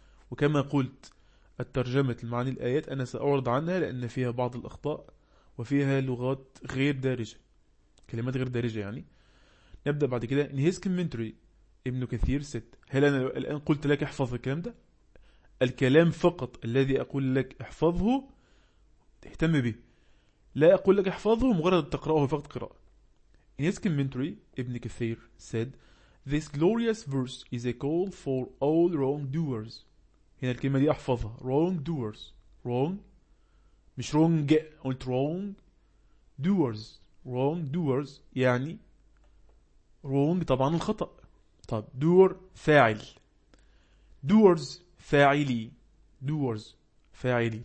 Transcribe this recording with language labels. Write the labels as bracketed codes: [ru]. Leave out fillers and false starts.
[ar] وكما قلت الترجمة المعاني الآيات أنا سأعرض عنها لأن فيها بعض الأخطاء وفيها لغات غير دارجة، كلمات غير دارجة يعني. نبدأ بعد كده. [en] In his commentary [ar] ابن كثير ست، هل أنا الآن قلت لك احفظ الكلام ده؟ الكلام فقط الذي أقول لك احفظه اهتم به، لا أقول لك احفظه مجرد تقرأه فقط قراءة. [en] In his commentary ابن كثير said this glorious verse is a call for all wrongdoers. [ar] هنا الكلمة دي احفظها، wrong doers، wrong مش wrong، قلت wrong doers، wrong doers يعني wrong طبعا الخطأ. طب doer فاعل، doers فاعلي، doers فاعلي.